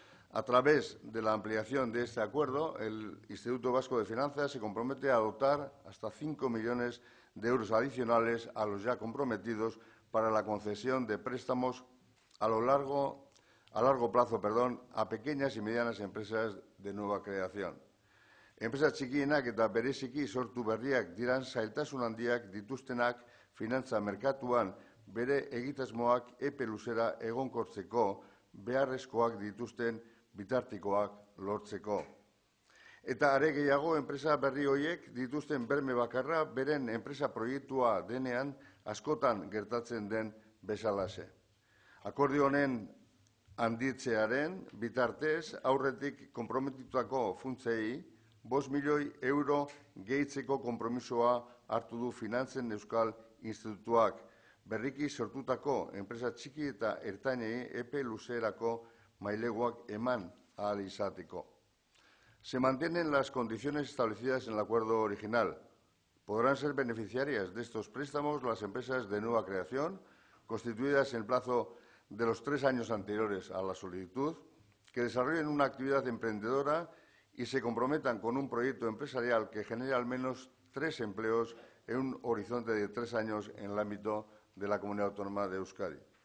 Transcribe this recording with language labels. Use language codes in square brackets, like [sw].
[es] A través de la ampliación de este acuerdo, el Instituto Vasco de Finanzas se compromete a dotar hasta 5 millones de euros adicionales a los ya comprometidos para la concesión de préstamos a largo plazo, a pequeñas y medianas empresas de nueva creación. [eu] Enpresa txikienak eta bereziki sortu berriak diran zailtasun handiak dituztenak finantza merkatuan bere egitasmoak epe luzera egonkortzeko beharrezkoak dituzten bitartikoak lortzeko. Eta are gehiago, enpresa berri horiek dituzten berme bakarra beren enpresa proiektua denean askotan gertatzen den bezalaxe. Akordio honen handitzearen bitartez aurretik konprometitutako funtsei 5 milioi euro gehitzeko konpromisoa hartu du Finantzen Euskal Institutuak, berriki sortutako enpresa txiki eta ertainei epe luzerako maileguak eman ahal izateko. [es] Se mantienen las condiciones establecidas en el acuerdo original. Podrán ser beneficiarias de estos préstamos las empresas de nueva creación, constituidas en el plazo de los 3 años anteriores a la solicitud, que desarrollen una actividad emprendedora y se comprometan con un proyecto empresarial que genere al menos 3 empleos en un horizonte de 3 años en el ámbito de la Comunidad Autónoma de Euskadi.